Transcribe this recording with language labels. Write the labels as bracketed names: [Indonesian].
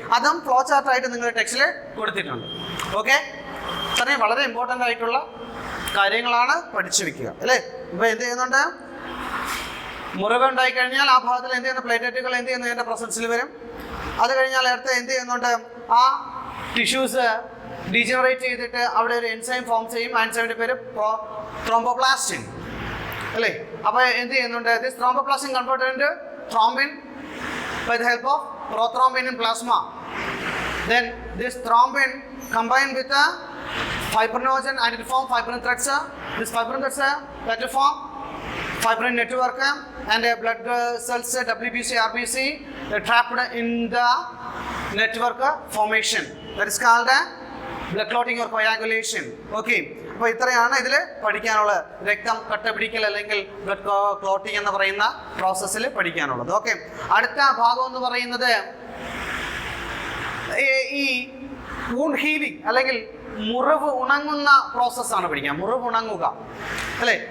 [Malayalam] അതും ഫ്ലോ ചാർട്ടായിട്ട് നിങ്ങളുടെ ടെക്സ്റ്റിൽ കൊടുത്തിട്ടുണ്ട്. ഓക്കെ, അത്രയും വളരെ ഇമ്പോർട്ടൻ്റ് ആയിട്ടുള്ള കാര്യങ്ങളാണ് പഠിച്ചു വെക്കുക. അല്ലേ? ഇപ്പൊ എന്ത് ചെയ്യുന്നുണ്ട്? മുറിവ് ഉണ്ടായി കഴിഞ്ഞാൽ ആ ഭാഗത്തിൽ എന്ത് ചെയ്യുന്ന പ്ലേറ്റ്ലെറ്റുകൾ എന്ത് ചെയ്യുന്നു? എൻ്റെ പ്രസൻസിൽ വരും. അത് കഴിഞ്ഞാൽ അടുത്ത് എന്ത് ചെയ്യുന്നുണ്ട്? ആ ടിഷ്യൂസ് ഡീജനറേറ്റ് ചെയ്തിട്ട് അവിടെ ഒരു എൻസൈം ഫോം ചെയ്യും. ആ എൻസൈമിന്റെ പേര് ത്രോംബോപ്ലാസ്റ്റിൻ. അല്ലേ? അപ്പോൾ എന്ത് ചെയ്യുന്നുണ്ട്? [English] This thromboplastin converted into thrombin by the help of prothrombin in plasma. Then this thrombin combined with a fibrinogen and it form fibrin threads. This fibrin threads that will form fibrin network and blood cells WBC, RBC trapped in the network formation. That is called blood clotting or coagulation. Okay. [Malayalam] അപ്പോൾ ഇത്രയാണ് ഇതിൽ പഠിക്കാനുള്ളത്. രക്തം കട്ട പിടിക്കൽ അല്ലെങ്കിൽ blood clotting എന്ന് പറയുന്ന പ്രോസസ്സിൽ പഠിക്കാനുള്ളത്. ഓക്കെ, അടുത്ത ഭാഗം എന്ന് പറയുന്നത് ഈ വൂണ്ട് ഹീലിംഗ് അല്ലെങ്കിൽ മുറിവ് ഉണങ്ങുന്ന പ്രോസസ്സാണ് പഠിക്കുക. മുറിവ് ഉണങ്ങുക. അല്ലേ?